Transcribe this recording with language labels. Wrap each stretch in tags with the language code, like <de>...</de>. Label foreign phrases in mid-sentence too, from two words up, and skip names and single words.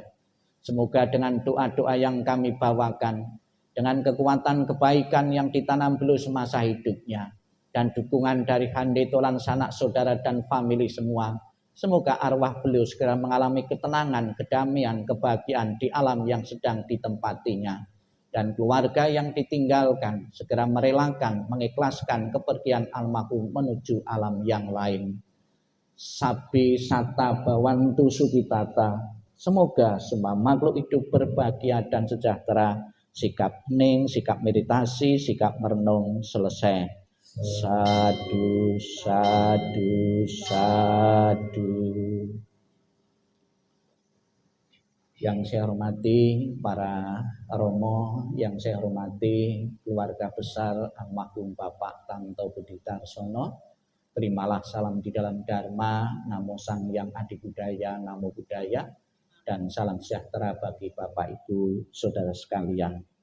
<id>Semoga dengan doa-doa yang kami bawakan, dengan kekuatan kebaikan yang ditanam beliau semasa hidupnya, dan dukungan dari hande tolan sanak saudara dan famili semua, semoga arwah beliau segera mengalami ketenangan, kedamaian, kebahagiaan di alam yang sedang ditempatinya, dan keluarga yang ditinggalkan segera merelakan, mengikhlaskan kepergian almarhum menuju alam yang lain.</id> <pi>Sabi sata bawantu sukitata,</pi> <id>semoga semua makhluk hidup berbahagia dan sejahtera. Sikap hening, sikap meditasi, sikap merenung selesai.</id> <pi>Sadu, sadu, sadu.</pi> <id>Yang saya hormati para romo, yang saya hormati keluarga besar almarhum Bapak Tanto Budi Darsono, terimalah salam di dalam Dharma,</id> <pi>Namo Sang Yang Adi Budaya, Namo Buddhaya,</pi> <id>dan salam sejahtera bagi Bapak Ibu Saudara sekalian.</id>